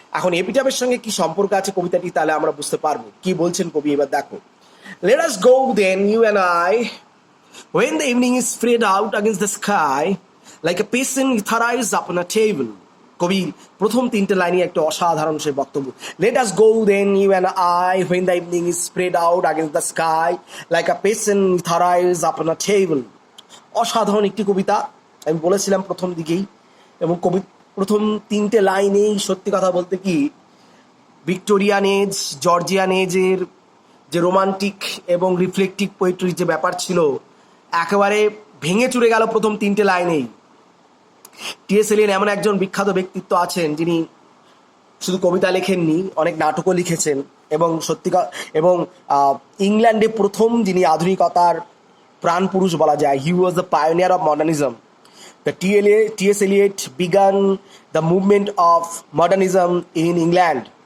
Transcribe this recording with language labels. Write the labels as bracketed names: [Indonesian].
[Bangla] এখন এপিটাফের সঙ্গে কি সম্পর্ক আছে কবিতাটি, তাহলে আমরা বুঝতে পারবো কি বলছেন কবি। এবার দেখো, [English] let us go then you and I, when the evening is spread out against the sky like a patient etherized upon a table. [Bangla] কবি প্রথম তিনটে লাইনে একটা অসাধারণ সে বক্তব্য। [English] Let us go then you and I, when the evening is spread out against the sky like a patient etherized upon a table. [Bangla] অসাধারণ একটি কবিতা, আমি বলেছিলাম প্রথম দিকেই। এবং কবি প্রথম তিনটে লাইনেই সত্যি কথা বলতে কি, ভিক্টোরিয়ান এজ, জর্জিয়ান এজের যে রোমান্টিক এবং রিফ্লেক্টিভ পোয়েট্রির যে ব্যাপার ছিল, একেবারে ভেঙে চুরে গেল প্রথম তিনটে লাইনেই। টি.এস. এলিয়ট এমন একজন বিখ্যাত ব্যক্তিত্ব আছেন, যিনি শুধু কবিতা লেখেননি, অনেক নাটকও লিখেছেন এবং এবং ইংল্যান্ডে প্রথম যিনি আধুনিকতার প্রাণ পুরুষ বলা যায়। [English] He was the pioneer of modernism. The T.S. Eliot began the movement of modernism in England.